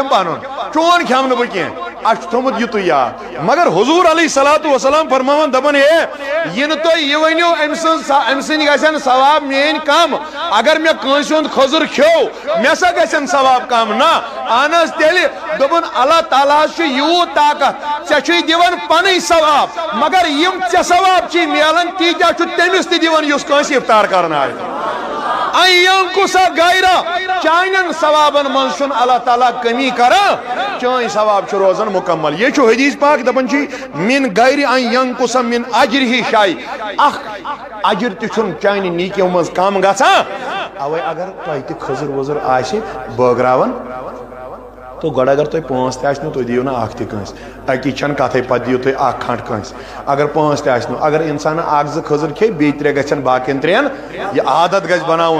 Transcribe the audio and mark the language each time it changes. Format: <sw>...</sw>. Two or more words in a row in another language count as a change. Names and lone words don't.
<ks>کھٮ۪مہٕ پنُن چون کھٮ۪مہٕ نہٕ بہٕ کینٛہہ اَسہِ چھُ تھوٚمُت یُتُے یاد مگر حضوٗر</ks> <ar>علیہ صلاتُ وسلام</ar> <ks>فرماوان دپان ہے یہِ نہٕ تُہۍ یہِ ؤنِو أمۍ سٕنٛدۍ گژھن ثواب میٛٲنۍ کم اگر مےٚ کٲنٛسہِ ہُنٛد خٔزٕر کھیوٚو مےٚ سا گژھن ثواب کم نہ اہن حظ تیٚلہِ دوٚپُن اللہ تعالیٰ حظ چھُ یوٗت طاقت ژےٚ چھُے دِوان پنٕنۍ ثواب مگر یِم ژےٚ ثواب چھِی میلان تیٖتیٛاہ چھُ تٔمِس تہِ دِوان یُس کٲنٛسہِ افطار کرنایہِ چانٮ۪ن ثوابن منٛز چھُنہٕ اللہ تعالیٰ کمی کران چٲنۍ ثواب چھُ روزان مُکمل یہِ چھُ حدیث پاک دپان چھِ</ks> <ar>مِن غَیرِ ان ینقُص مِن اجرِهِ شَیْءٍ</ar> <ks>اکھ اجر تہِ چھُنہٕ چانہِ نیٖکیو منٛز کم گژھان اوے اگر تۄہہِ تہِ خٔزٕر ؤزٕر آسہِ بٲگراوان تو گۄڈٕ اگر تۄہہِ 5 تہِ آسنو تُہۍ دِیِو نہٕ اکھ تہِ کٲنٛسہِ اکی چھنہٕ کتھٕے پتہٕ دِیِو تُہۍ اکھ کھنٛڈ کٲنٛسہِ اگر 5 تہِ آسنو اگر اِنسانن 1-2 خٔزٕر کھیٚیہِ بیٚیہِ 3 گژھن باقین 3 یہِ عادت گژھِ بناوُن</ks>